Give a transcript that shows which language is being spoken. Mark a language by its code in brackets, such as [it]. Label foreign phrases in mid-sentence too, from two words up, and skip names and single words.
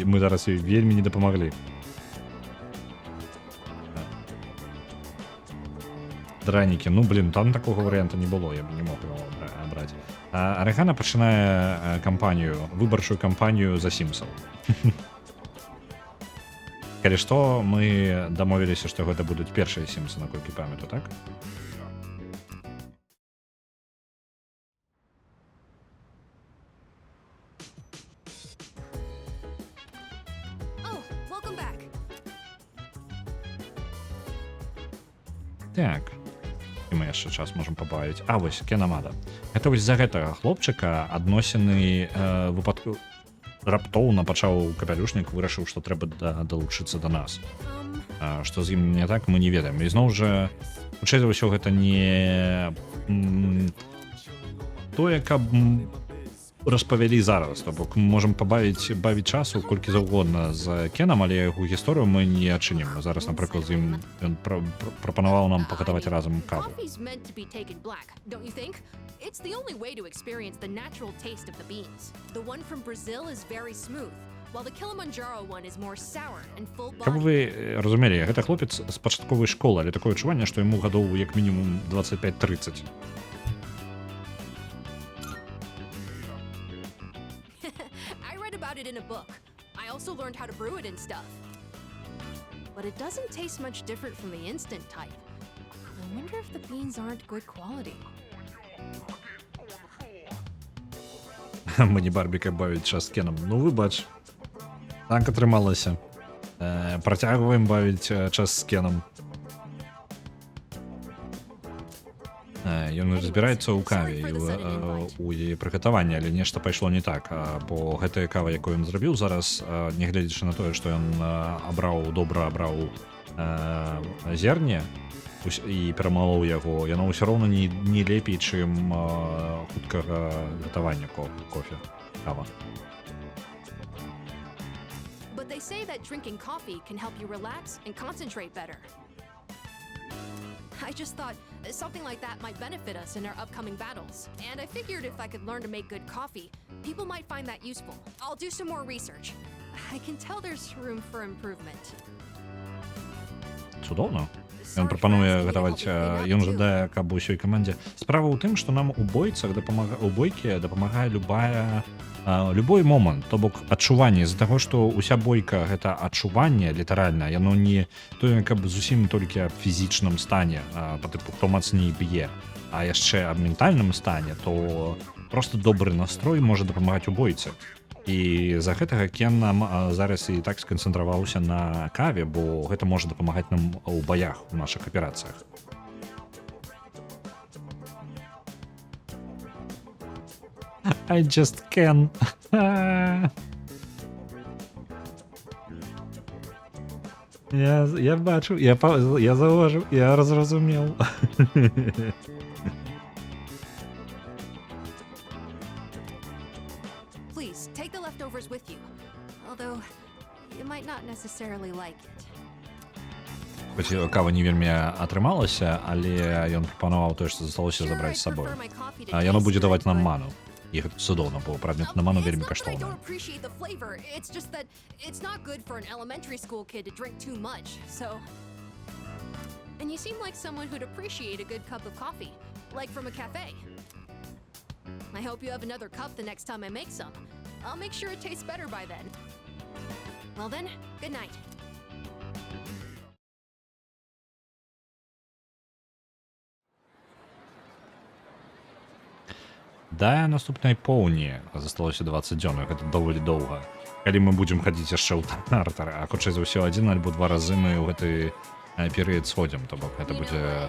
[be] Мы зараз ёй вельмі не дапамаглі. Дранікі, ну, блін, там такога варыянта не было, я б не мог его браць. Арэгана пачынае кампанію, выбарчую кампанію за Сімсаў. Калі што, мы дамовіліся, што гэта будуць першыя Сімсы, наколькі памятаю, так? [en] Oh, welcome back. [be] Так. І мы яшчэ час можам пабавіць. А вось Кенамада. Гэта вось з-за гэтага хлопчыка адносіны выпадку раптоўна пачаў капялюшнік, вырашыў, што трэба далучыцца да нас. Што з ім не так, мы не ведаем. І зноў жа, хутчэй за ўсё, гэта не тое, каб распавялі зараз. То бок мы можам бавіць часу колькі заўгодна з Кенам, але яго гісторыю мы не адчынім. Зараз, напрыклад, з ім ён прапанаваў нам пагатаваць разам каву. [en] Coffee's meant to be taken black, don't you think? It's the only way to experience the natural taste of the beans. The one from Brazil is very smooth, while the Kilimanjaro one is more sour and [be] Каб [en] full-bodied. [be] вы разумелі, гэта хлопец з пачатковай школы, але такое адчуванне, што яму гадоў як мінімум 25-30. [en] I read about it in a book. I also learned how to brew it and stuff. But it doesn't taste much different from the instant type. I wonder if the beans aren't good quality. [be] Мені Барбіка бавіць час з Кеном. Ну, выбач. Так атрымалася. Працягваем бавіць час з Кеном. Ён разбіраецца ў каве і у яе прыгатаванні, але нешта пайшло не так, бо гэтая кава, якую ён зрабіў зараз, нягледзячы на тое, што ён добра абраў зерне і перамалоў яго, яно ўсё роўна не лепей, чым хуткага гатавання кофе, кава. [en] But they say that drinking coffee can help you relax and concentrate better. I just thought something like that might benefit us in our upcoming battles. And I figured if I could learn to make good coffee, people might find that useful. I'll do some more research. I can tell there's room for improvement. [be] Цудоўна. Ён прапануе гатаваць, ён жадае, каб усёй камандзе. Справа ў тым, што нам у бойцах у бойке дапамагае любой момант, то бок адчуванне, з-за таго, што уся бойка гэта адчуванне літаральна, яно не тое, каб зусім толькі аб фізічным стане, па тыпу, хто мацней б'е, а яшчэ аб ментальным стане, то просто добры настрой можа дапамагаць у бойцы. І за гэтага Кен нам зараз і так сканцэнтраваўся на каве, бо гэта можа дапамагаць нам у баях, у нашых аперацыях. [en] I just can. [be] Я бачу, я заўважыў, я зразумеў. [en] Please, take the leftovers with you. Although, you might not necessarily like it. [be] Хоць кава не вельмі атрымалася, але ён прапанаваў тое, што засталося [en] Sure, [be] забраць [en] I'd [be] з сабой. [en] prefer my coffee to [be] Яно [en] taste [be] будзе даваць нам [en] good, but- [be] ману. І гэта цудоўна, бо прадмет на ману вельмі [en] It's not that I [be] каштоўны. [en] don't appreciate the flavor. It's just that it's not good for an elementary school kid to drink too much. So, and you seem like someone who'd appreciate a good cup of coffee, like from a cafe. I hope you have another cup the next time I make some. I'll make sure it tastes better by then. Well then, good night. [be] Да наступнай поўні засталося 20 дзён, гэта даволі доўга. Калі мы будзем хадзіць яшчэ ў Тартар, а хутчэй за ўсё адзін альбо два разы мы ў гэты перыяд сходзім, то бок гэта будзе...